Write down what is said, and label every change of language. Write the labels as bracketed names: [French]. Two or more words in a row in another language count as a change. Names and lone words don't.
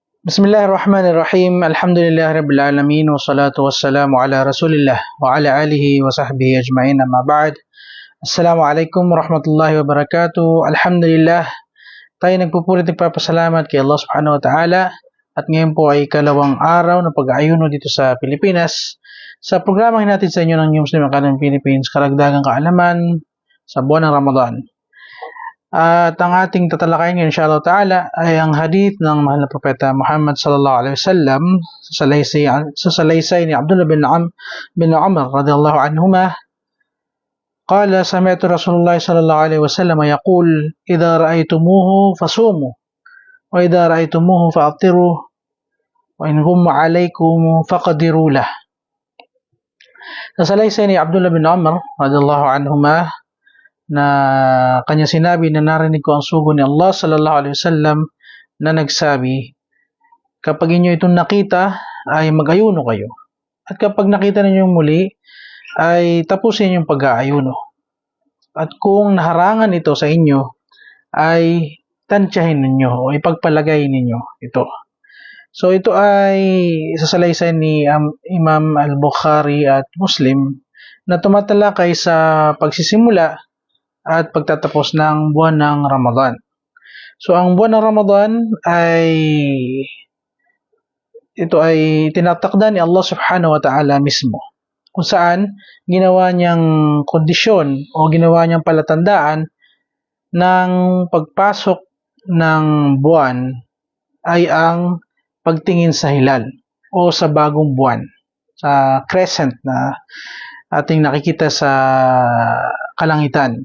[Arabic] بسم الله الرحمن الرحيم. الحمد لله رب العالمين والصلاة والسلام على رسول الله وعلى آله وصحبه أجمعين أما بعد. السلام عليكم ورحمة الله وبركاته. Alhamdulillah, [Filipino] tayo nagpupulit nagpapasalamat kay Allah [Arabic] سبحانه وتعالى [Filipino] at ngayon po ay kalawang araw na pag-aayuno dito sa Pilipinas. Sa programang natin sa inyo ng New Muslim Academy Philippines, karagdagang kaalaman sa buwan ng Ramadan. At ang ating tatalakayin ngayon [Arabic] إن شاء الله تعالى [Filipino] ay ang hadith ng mahal na propeta Muhammad [Arabic] صلى الله عليه وسلم [Filipino] sa salaysay ni Abdullah bin Umar [Arabic] رضي الله عنهما. قال سمعت رسول الله صلى الله عليه وسلم يقول إذا رأيتموه فصوموا وإذا رأيتموه فأفطروا وإن غم عليكم فاقدروا له. [Filipino] Sa salaysay ni Abdullah bin Umar [Arabic] رضي الله عنهما [Filipino] na kanya sinabi na narinig ko ang sugo ni Allah [Arabic] صلى الله عليه وسلم [Filipino] na nagsabi, kapag inyo itong nakita ay mag-ayuno kayo. At kapag nakita ninyo muli ay tapusin yung pag-aayuno. At kung naharangan ito sa inyo ay tansyahin ninyo o ipagpalagay ninyo ito. So ito ay sasalaysay ni Imam al-Bukhari at Muslim na tumatalakay sa pagsisimula at pagtatapos ng buwan ng Ramadan. So ang buwan ng Ramadan ito ay tinatakda ni Allah [Arabic] سبحانه وتعالى [Filipino] mismo, kung saan ginawa niyang kondisyon o ginawa niyang palatandaan ng pagpasok ng buwan ay ang pagtingin sa hilal o sa bagong buwan, sa crescent na ating nakikita sa kalangitan.